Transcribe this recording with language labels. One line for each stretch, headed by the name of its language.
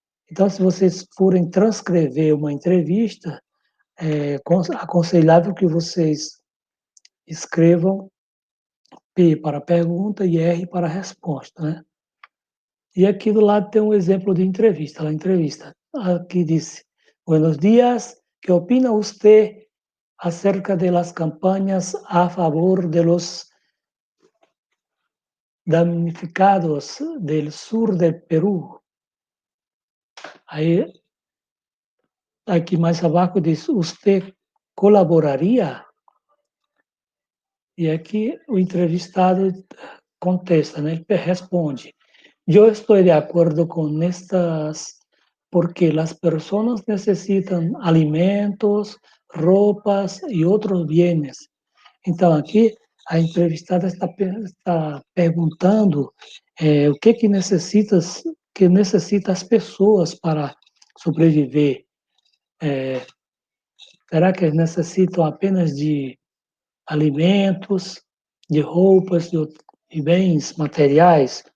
Portuguese: Então, se vocês forem transcrever uma entrevista, é aconselhável que vocês escrevam P para pergunta e R para resposta, né? E aqui do lado tem um exemplo de entrevista. A entrevista aqui disse:
Spanish: Buenos días, ¿qué opina usted acerca de las campañas a favor de los damnificados del sur del Perú?
Portuguese: Aí, aqui mais abaixo diz:
Spanish: Usted colaboraria?
Portuguese: E aqui o entrevistado contesta, né? Ele responde:
Spanish: Yo estoy de acuerdo con estas porque las personas necesitan alimentos, ropas y otros bienes.
Portuguese: Então, aqui, a entrevistada está perguntando o que necessita as pessoas para sobreviver. Será que necessitam apenas de alimentos, de roupas e bens materiais?